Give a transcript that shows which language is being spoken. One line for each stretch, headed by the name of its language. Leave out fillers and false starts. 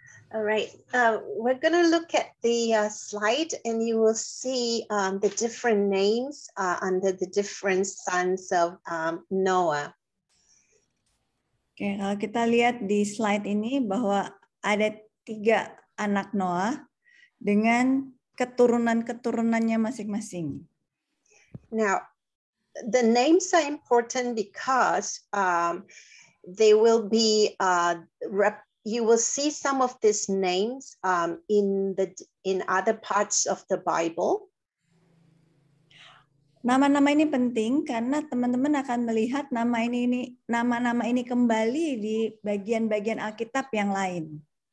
English: All right, we're going to look at the slide and you will see the different names under the different sons of Noah.
Indonesian: Oke, kalau kita lihat di slide ini bahwa ada 3 anak Noah dengan keturunan-keturunannya masing-masing.
English: Now, the names are important because they will be you will see some of these names in other parts of the Bible.
Indonesian: Nama-nama ini penting karena teman-teman akan melihat nama-nama ini kembali di bagian-bagian Alkitab yang lain.